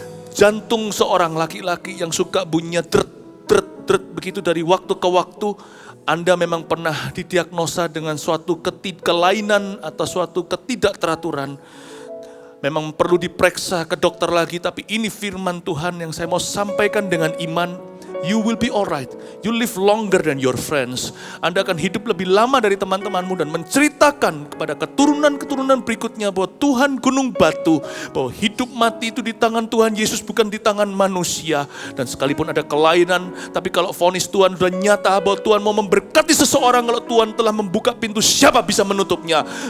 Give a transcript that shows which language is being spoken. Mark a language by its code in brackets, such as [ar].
[id] Jantung seorang laki-laki yang suka bunyinya dret begitu dari waktu ke waktu. Anda memang pernah didiagnosa dengan suatu kelainan atau suatu ketidakteraturan. Memang perlu diperiksa ke dokter lagi, tapi ini firman Tuhan yang saya mau sampaikan dengan iman. [en] You will be alright. You live longer than your friends. [id] Anda akan hidup lebih lama dari teman-temanmu dan menceritakan kepada keturunan-keturunan berikutnya bahwa Tuhan gunung batu, bahwa hidup mati itu di tangan Tuhan Yesus, bukan di tangan manusia. Dan sekalipun ada kelainan, tapi kalau vonis Tuhan sudah nyata bahwa Tuhan mau memberkati seseorang, kalau Tuhan telah membuka pintu, siapa bisa menutupnya?